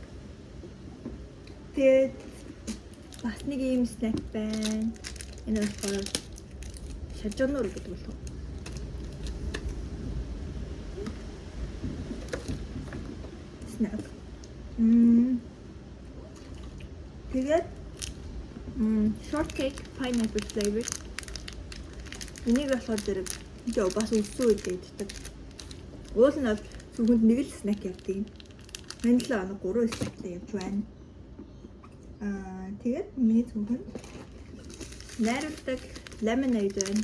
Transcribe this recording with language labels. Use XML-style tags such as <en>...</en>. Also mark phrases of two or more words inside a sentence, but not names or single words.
<mn>Тэгээд бас нэг ийм снэк байна. Энэ болохоор шажуунуур гэдэг болов. Снэк.</mn> <en>Тэгээд shortcake pineapple flavor.</en> <mn>Энийг болохоор зэрэг бас өссөн үед иддэг. Уул нь бол зөвхөн нэг л снэк явдаг юм. Энэ 7 хоног 3 снэктэй явж байна. Тэгээд миний зөвхөн найруулдаг lemonade байна.</mn>